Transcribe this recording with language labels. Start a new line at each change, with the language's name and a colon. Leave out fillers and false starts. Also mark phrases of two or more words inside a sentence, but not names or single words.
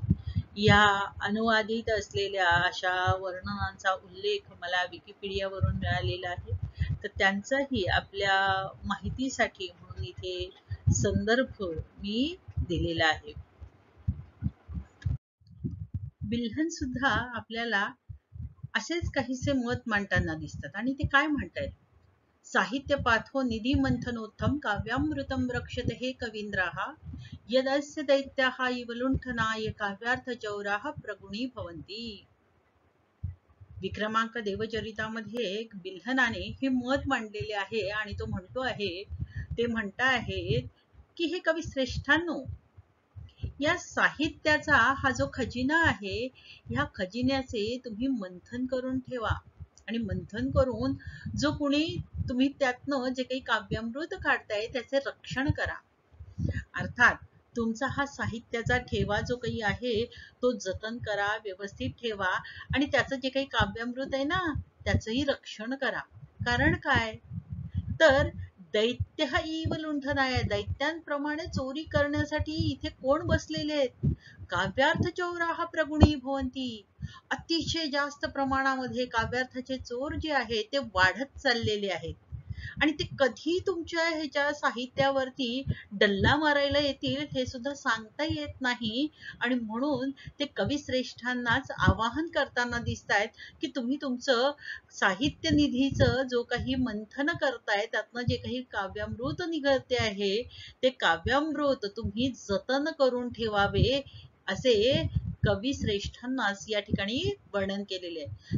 Marathi: या अनुवादित असलेल्या अशा वर्णनांचा उल्लेख मला विकिपीडियावरून मिळालेला आहे, तर त्यांचाही आपल्या माहितीसाठी म्हणून इथे संदर्भ मी दिलेला आहे. बिल्हण सुद्धा आपल्याला असेच काहीसे मत मांडताना दिसतात आणि ते काय म्हणतायत,
Sanskrit: साहित्य पाथो निधी मंथनोत्तम काव्यामृतम रक्षते हे कवींद्राः यदस्य दैत्याः इव लुंठनाय काव्यार्थ चौराः प्रगुणी भवन्ति.
Marathi: विक्रमांक देवचरितामध्ये बिल्हणाने हे मत मांडलेले आहे आणि तो म्हणतो आहे, ते म्हणता आहेत की हे कवी श्रेष्ठांनो, या साहित्याचा हा जो खजिना आहे ह्या खजिन्याचे तुम्ही मंथन करून ठेवा आणि मंथन करून जो कोणी तुम्ही त्यातनं जे काही काव्यामृत काढताय त्याचे रक्षण करा. अर्थात तुमचा हा साहित्याचा ठेवा जो काही आहे तो जतन करा, व्यवस्थित ठेवा आणि त्याचं जे काही काव्यामृत आहे ना त्याचंही रक्षण करा. कारण काय तर
Sanskrit: दैत्य इव लुंठनाय,
Marathi: दैत्यांप्रमाणे चोरी करण्यासाठी इथे कोण बसलेले आहेत,
Sanskrit: काव्यार्थ चौराः प्रगुणी भवन्ति,
Marathi: अतिशय जास्त प्रमाणामध्ये काव्यार्थाचे चोर जे आहेत ते वाढत चाललेले आहेत आणि ते कधी तुमच्या ह्याच्या साहित्यावरती डल्ला मारायला येतील हे सुद्धा सांगता येत नाही. आणि म्हणून ते कविश्रेष्ठांनाच आवाहन करताना दिसतायत की तुम्ही तुमचं साहित्य निधीचं जो काही मंथन करताय त्यातनं जे काही काव्यामृत निघते आहे ते काव्यामृत तुम्ही जतन करून ठेवावे असे कवी श्रेष्ठांनाच या ठिकाणी वर्णन केलेले आहे.